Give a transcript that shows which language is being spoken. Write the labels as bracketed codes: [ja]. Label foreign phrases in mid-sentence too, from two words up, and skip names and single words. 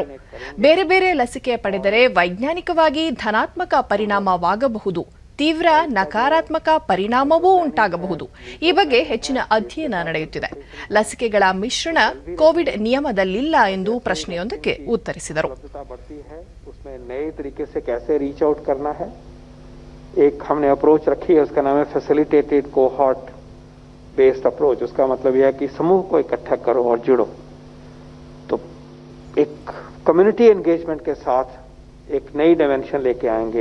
[kn] ಬೇರೆ ಬೇರೆ ಲಸಿಕೆ ಪಡೆದರೆ ವೈಜ್ಞಾನಿಕವಾಗಿ ಧನಾತ್ಮಕ ಪರಿಣಾಮವಾಗಬಹುದು, ತೀವ್ರ ನಕಾರಾತ್ಮಕ ಪರಿಣಾಮವೂ ಉಂಟಾಗಬಹುದು. ಈ ಬಗ್ಗೆ ಹೆಚ್ಚಿನ ಅಧ್ಯಯನ ನಡೆಯುತ್ತಿದೆ. ಲಸಿಕೆಗಳ ಮಿಶ್ರಣ ಕೋವಿಡ್ ನಿಯಮದಲ್ಲಿಲ್ಲ ಎಂದು ಪ್ರಶ್ನೆಯೊಂದಕ್ಕೆ ಉತ್ತರಿಸಿದರು. [hi] एक हमने अप्रोच रखी है, उसका नाम है [en] facilitated cohort based approach. [hi] उसका मतलब यह है कि समूह को इकट्ठा करो और जुड़ो। तो एक [en] community engagement [hi] के साथ एक नई डायमेंशन लेके आएंगे।